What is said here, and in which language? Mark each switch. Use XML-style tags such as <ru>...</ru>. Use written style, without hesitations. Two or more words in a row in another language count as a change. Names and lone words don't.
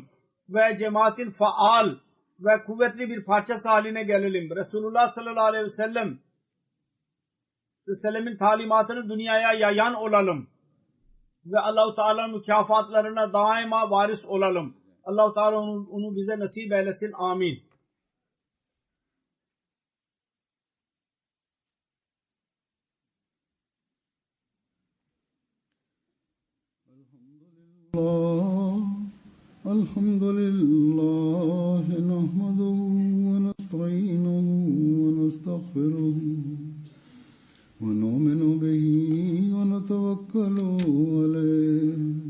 <tr>Ve cemaatin faal ve kuvvetli bir parçası haline gelelim. Resulullah</tr> <ar>صلى الله عليه وسلم</ar> <tr>talimatını dünyaya yayan olalım. Ve Allah-u Teala'nın mükafatlarına daima varis olalım. Allah-u Teala onu bize nasip eylesin. Amin.</tr> <ar>الحمد لله نحمده ونستعينه ونستغفره ونؤمن به ونتوكل عليه</ar>